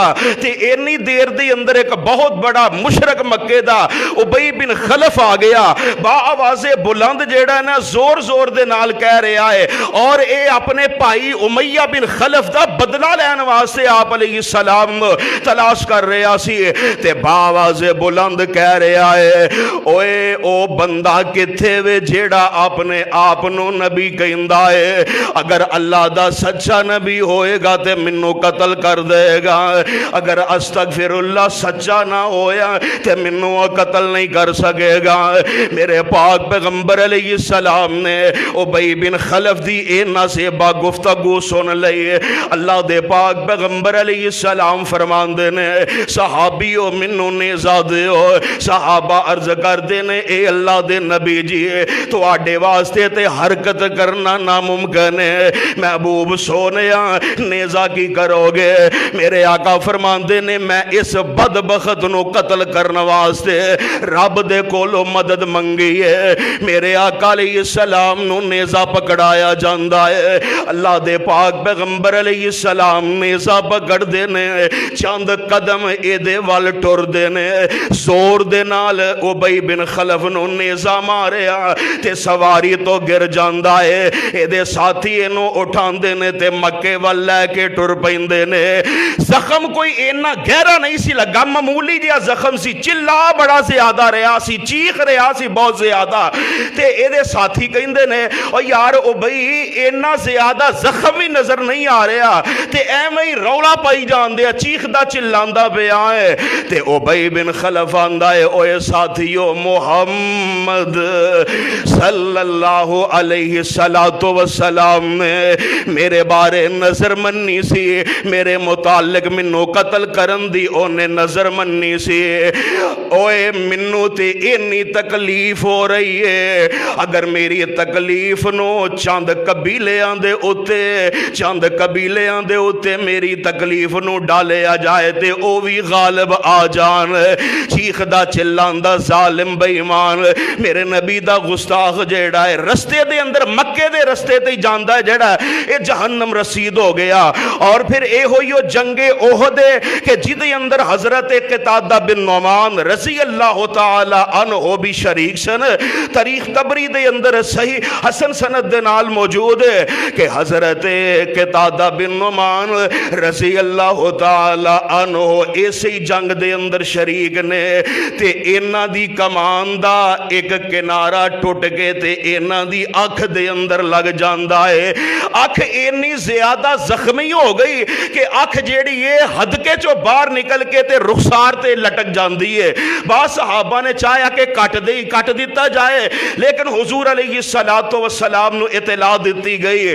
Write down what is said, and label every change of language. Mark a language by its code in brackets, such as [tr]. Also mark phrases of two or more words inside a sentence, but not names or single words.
[pa] تے اینی دیر دی اندر ایک بہت بڑا مشرک مکے دا ابی بن خلف آ گیا. با آواز بلند جیڑا ہے نا زور زور دے نال کہہ رہا ہے اور اے اپنے بھائی امیہ بن خلف دا بدلہ لین واسطے آپ [ar] علیہ السلام [pa] تلاش کر رہا سی. تے با آواز بلند کہہ رہا ہے اوے او بندہ کتھے وے جیڑا اپنے آپ نو نبی کہندا ہے. اگر اللہ دا سچا نبی ہوئے گا تے منو قتل کر دے گا. اگر [ar] استغفر اللہ [pa] سچا نہ ہویا تے منو قتل نہیں کر سکے گا. میرے پاک پیغمبر [ar] علیہ السلام [pa] نے ابی بن خلف دی اینا سے با گفتگو سن لئی. اللہ دے پاک پیغمبر [ar] علیہ السلام [pa] فرماندے نے صحابیو منو نیزہ دیو. صحابہ عرض کر دے نے اے اللہ دے نبی جی تو آڈے واسطے تے حرکت کرنا ناممکن ہے. محبوب سونیا نیزہ کی کرو گے؟ میرے آقا فرماندے نے میں اس بدبخت نو قتل کرنے واسطے رب دے کولو مدد منگی ہے. میرے آقا [ar] علیہ السلام [pa] نو نیزہ پکڑایا جاندا ہے. اللہ دے پاک پیغمبر [ar] علیہ السلام [pa] نیزہ پکڑ دینے چاند قدم اے دے وال ٹر دینے زور دے نال ابی بن خلف نو نیزہ ماریا تے سواری تو گر جاندا ہے. اے دے ساتھی انو اٹھان دینے تے مکے وال لے کے ٹر پیندے نے. زخم کوئی اینا گہرا نہیں سی لگا, معمولی جیا زخم سی. چلا بڑا زیادہ رہا سی, چیخ رہا سی بہت زیادہ. تے اے دے ساتھی کہندے نے او یار او بھئی اینا زیادہ زخم بھی نظر نہیں آ رہا تے ایویں ہی رولا پائی جان دیا چیخ دا چلاندا پیا ہے. تے ابی بن خلف آندا ہے اوے ساتھیو محمد [ar] صلی اللہ علیہ السلام [pa] نے میرے بارے نظر منی سی, میرے متعلق منو قتل کرن دی اونے نظر منی سی. اوے منو تے اینی تکلیف ہو رہی ہے. اگر میری تکلیف نو چاند قبیلیاں دے اتے میری تکلیف نو ڈالے آ جائے تے او بھی غالب آ جان. چیخ دا چلان دا ظالم بے ایمان میرے نبی دا گستاخ جیڑا ہے رستے دے اندر مکے دے رستے تے جاندہ ہے جیڑا اے جہنم رسید ہو گیا. اور پھر اے ہوئیو جنگ احد کہ جدے اندر حضرت قتادہ بن نعمان [ar] رضی اللہ تعالی عنہ [pa] بھی شریک سن. تاریخ طبری دے اندر صحیح حسن سند دے نال موجود ہے کہ حضرت قتادہ بن نعمان [ar] رضی اللہ تعالی عنہ [pa] اسی جنگ دے اندر شریک نے. تے اینا دی کمان دا ایک کنارہ ٹوٹ کے تے اینا دی اکھ دے اندر لگ جاندہ ہے. اکھ اینی زیادہ زخمی ہو گئی کہ اکھ جیڑی یہ حدقے چو باہر نکل کے تے رخسار تے لٹک جاندی ہے. بعض صحابہ نے چاہیا کہ کٹ دیتا جائے لیکن حضور [ar] علیہ السلام [pa] نو اطلاع دیتی گئی.